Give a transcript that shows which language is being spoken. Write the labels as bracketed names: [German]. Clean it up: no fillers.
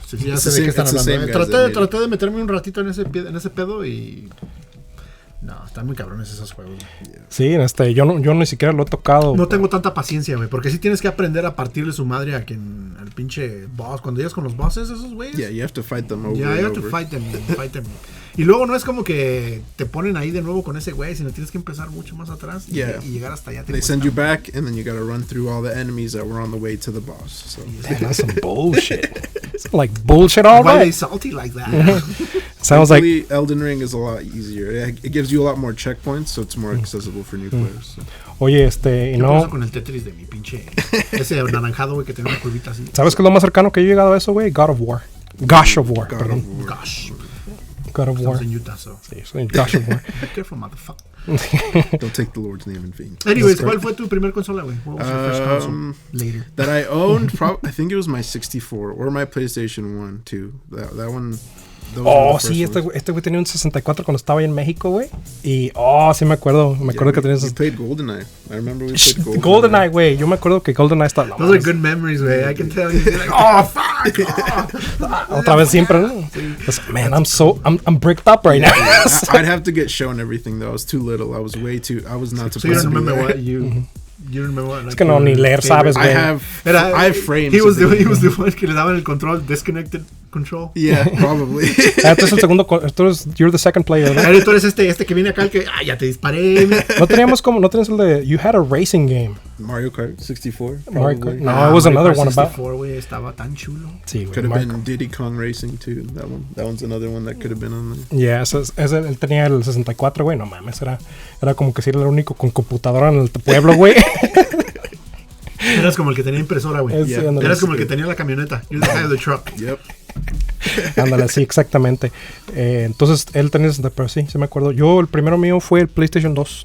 [Spanish] Sí, ya sé de qué están hablando. Traté de meterme un ratito en ese pedo y no, están muy cabrones esos juegos. [English] Yeah. [Spanish] Sí, yo ni siquiera lo he tocado. No tengo tanta paciencia, güey, porque sí tienes que aprender a partirle su madre a quien, al pinche boss. Cuando llegas con los bosses, esos güeyes. [English] Yeah, you have to fight them over. Yeah, you have to fight them. [Spanish] Y luego no es como que te ponen ahí de nuevo con ese güey, sino tienes que empezar mucho más atrás y llegar hasta allá. [English] They send you back, and then you gotta run through all the enemies that were on the way to the boss. So. Damn, that's some bullshit. Like bullshit all Why right. are they salty like that? Sounds like Elden Ring is a lot easier. It gives you a lot more checkpoints, so it's more accessible for new players. So. [Spanish] Oye, ¿Qué pasa con el Tetris de mi pinche? Ese anaranjado, güey, que tiene una curvita así. ¿Sabes qué es lo más cercano que yo he llegado a eso, güey? [English] God of War. Gosh of War. God of War. [Spanish] Estamos en Utah, so. Sí, soy Gosh of War. [English] Be careful, motherfucker. Don't take the Lord's name in vain. [Spanish] Anyways, ¿cuál fue tu primer consola, güey? [English] What was your first console? Later. That I owned, I think it was my 64 or my PlayStation 1 too. That one. [Spanish] Oh, sí, este güey tenía un 64 cuando estaba ahí en México, güey. Y, sí me acuerdo que tenía [English] We played GoldenEye. I remember we played GoldenEye. [Spanish] GoldenEye, güey. Yo me acuerdo que GoldenEye estaba... [English] Those are good memories, güey. I can tell you. Like, oh, fuck! [Spanish] Otra vez siempre, ¿no? [English] Man, I'm bricked up right now. I'd have to get shown everything, though. I was too little. I was not supposed to be. So you don't remember what you... You remember what, like, [Spanish] es que no, ni leer sabes, güey. [English] I have frames. He was the one [Spanish] que le daban el control, [English] disconnected control. Yeah, probably. [Spanish] Tú eres el segundo, [English] you're the second player, [Spanish] ¿no? Tú eres este que viene acá, el que, ya te disparé. No tenías el de, [English] you had a racing game. Mario Kart 64. Mario Kart. No, it was another one about. [Spanish] 64, güey, estaba tan chulo. Sí, güey. [English] Could have been Diddy Kong Racing too. That one's another one that could have been on there. [Spanish] Yeah, él tenía el 64, güey. No mames, era como que si era el único con computadora en el pueblo, güey. Eras como el que tenía impresora, güey. [English] Yeah. [Spanish] Eras como el que tenía la camioneta. [English] You're the guy of the truck. Yep. [Spanish] Ándale, sí, exactamente. Entonces, él tenía 60, pero sí me acuerdo. Yo, el primero mío fue el PlayStation 2.